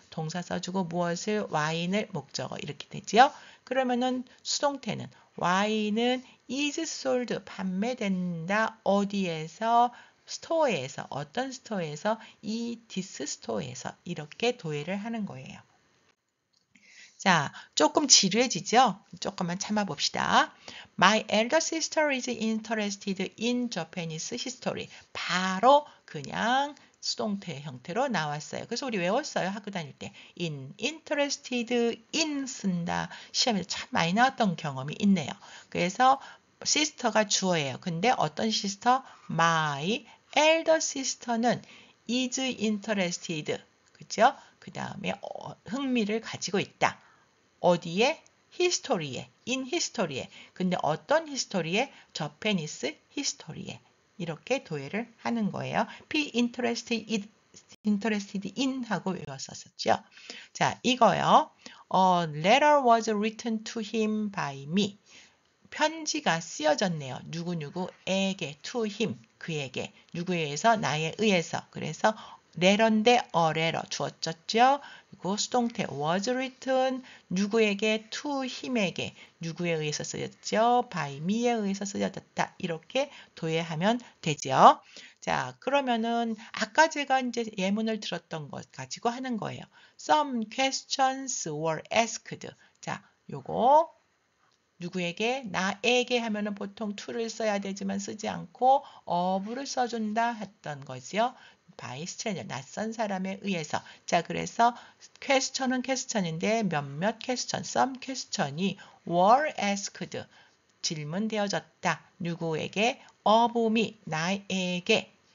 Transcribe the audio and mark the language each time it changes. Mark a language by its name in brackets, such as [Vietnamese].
[Korean] 동사 써주고 무엇을 와인을 목적어 이렇게 되지요. 그러면은 수동태는 와인은 [English] is sold [Korean] 판매된다. 어디에서? 스토어에서. 어떤 스토어에서? 이 this 스토어에서 이렇게 도해를 하는 거예요. 자, 조금 지루해지죠? 조금만 참아봅시다. [English] My elder sister is interested in Japanese history. [Korean] 바로 그냥 수동태 형태로 나왔어요. 그래서 우리 외웠어요. 학교 다닐 때. [English] interested in 쓴다. [Korean] 시험에서 참 많이 나왔던 경험이 있네요. 그래서 sister가 주어예요. 근데 어떤 sister? [English] My elder sister는 is interested. [Korean] 그죠? 그 다음에 흥미를 가지고 있다. 어디에? 히스토리에, [English] in history [Korean] 에. 근데 어떤 히스토리에? [English] Japanese history [Korean] 에. 이렇게 도해를 하는 거예요. [English] be interested in 하고 외웠었죠. [Korean] 자, 이거요. [English] letter was written to him by me. [Korean] 편지가 쓰여졌네요. 누구누구에게, [English] to him, [Korean] 그에게. 누구에 의해서? 나에 의해서. 그래서 letter인데 a letter 주어졌죠. 그리고 수동태 [English] was written [Korean] 누구에게? [English] to him [Korean] 에게. 누구에 의해서 쓰였죠? [English] by me [Korean] 에 의해서 쓰여졌다. 이렇게 도해하면 되죠. 자, 그러면은 아까 제가 이제 예문을 들었던 것 가지고 하는 거예요. [English] Some questions were asked. [Korean] 자, 요거 누구에게? 나에게 하면은 보통 to를 써야 되지만 쓰지 않고 of를 써준다 했던 거지요. [English] by stranger, [Korean] 낯선 사람에 의해서. 자, 그래서 question은 question인데 몇몇 question, [English] some question [Korean] 이 [English] were asked, [Korean] 질문되어졌다. 누구에게? [English] of me, [Korean] 나에게.